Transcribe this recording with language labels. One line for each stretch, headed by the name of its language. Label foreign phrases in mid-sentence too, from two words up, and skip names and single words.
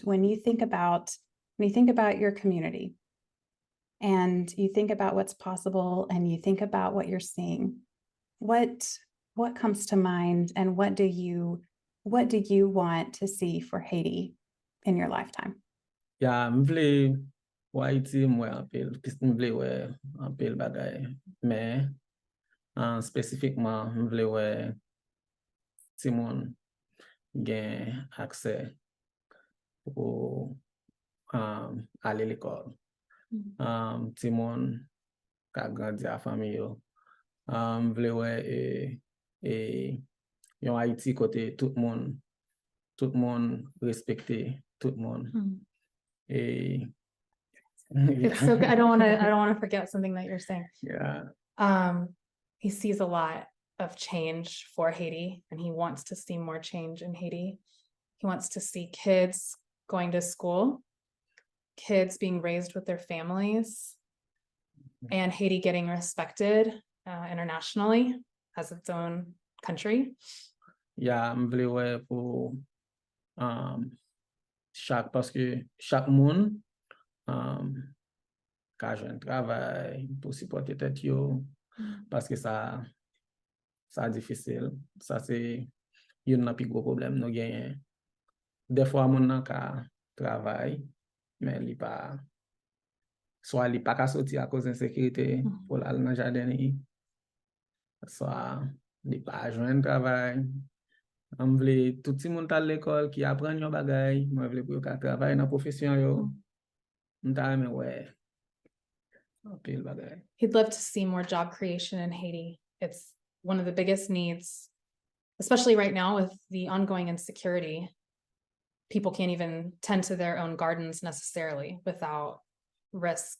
English: When you think about your community and you think about what's possible and you think about what you're seeing, what comes to mind, and what do you want to see for Haiti in your lifetime? Yeah,
Haitian Creole: m vle Haiti mwen apel, pis m vle wè apel bagay. Men, spesifikman m vle wè ti moun gen akse pou ale l'ekol. Ti moun ka grandi a fami yo. M vle wè yon Haiti kote tout moun respekte tout moun.
English: It's so good. I don't want to forget something that you're saying. Yeah. He sees a lot of change for Haiti, and he wants to see more change in Haiti. He wants to see kids going to school, kids being raised with their families, and Haiti getting respected internationally as its own country. Yeah,
Haitian Creole: m vle wè pou chaque moun ka jwen travay pou supporte tet yo, paske sa difisil. Sa se yon nan pi gros problem nou genyen. De fwa moun nan ka travay, men li pa ka soti a cause insécurité pou al nan jaden ni. Soit li pa jwen travay. M vle tout ti moun tal l'école ki apren yon bagay, m vle pou yo ka travay nan profesyon yo.
English: He'd love to see more job creation in Haiti. It's one of the biggest needs, especially right now with the ongoing insecurity. People can't even tend to their own gardens necessarily without risk.